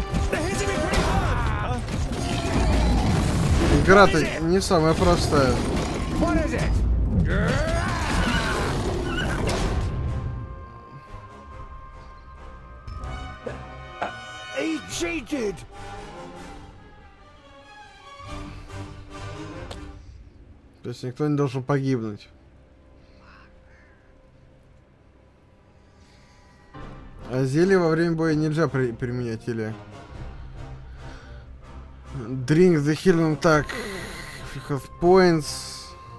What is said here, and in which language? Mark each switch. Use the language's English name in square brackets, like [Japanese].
[English] They're hitting me pretty hard. [Russian] Игра-то не самая простая. [English] What is it? He cheated. [Russian] То есть никто не должен погибнуть. А зелье во время боя нельзя применять или... [English] Drink the healing attack. If you have points.